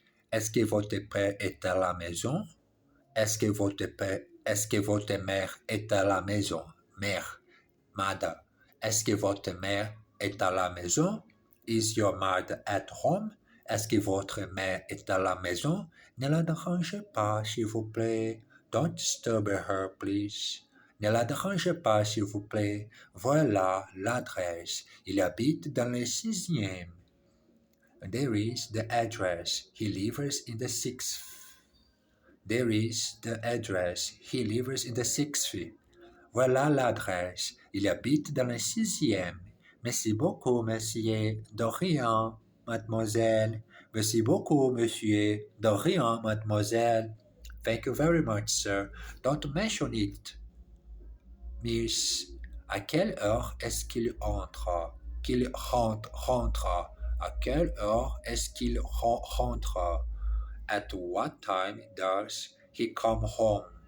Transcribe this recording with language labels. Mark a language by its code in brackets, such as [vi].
[fr] Est-ce que votre père est à la maison? Est-ce que votre mère est à la maison? Mère, madame. Est-ce que votre mère est à la maison? [en] Is your mother at home? [fr] Est-ce que votre mère est à la maison? Ne la dérangez pas, s'il vous plaît. [en] Don't disturb her, please. [fr] Ne la dérangez pas, s'il vous plaît. Voilà l'adresse. Il habite dans le 6e. [en] There is the address. He lives in the 6th. There is the address. He lives in the 6th. [fr] Voilà l'adresse. Il habite dans le 6e. Merci beaucoup, monsieur. De rien, mademoiselle. Merci beaucoup, monsieur. De rien, mademoiselle. [en] Thank you very much, sir. Don't mention it. Miss, [fr] à quelle heure est-ce qu'il rentre? Qu'il rentre. À quelle heure est-ce qu'il rentre? [en] At what time does he come home?